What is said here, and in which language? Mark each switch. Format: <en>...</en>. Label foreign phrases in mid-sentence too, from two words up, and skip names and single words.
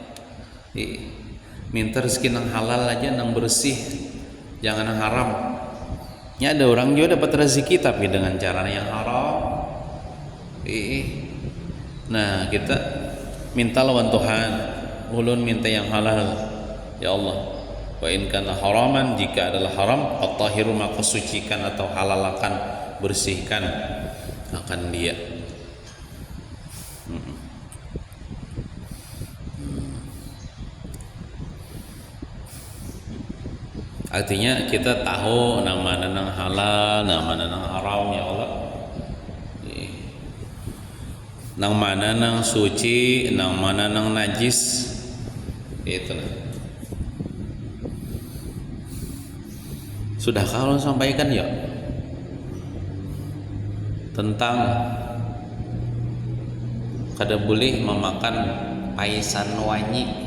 <bjn>Minta rezeki nang halal aja, nang bersih, jangan nang haram.</bjn> <id>Ya ada orang juga dapat rezeki tapi dengan cara yang haram.</id> <bjn>Nah kita minta lawan Tuhan, ulun minta yang halal</bjn> <ar>ya Allah. وإن كان حراما,</ar> <id>jika adalah haram, at-tahiru maka sucikan atau halalkan, bersihkan akan dia.</id> <bjn>Artinya kita tahu nama nang halal, nama nang haram</bjn> <ar>ya Allah.</ar> <bjn>Nang mana nang suci, nang mana nang najis. Itu nah. Sudah kalau sampaikan ya tentang kada boleh memakan paisan wanyi.</bjn>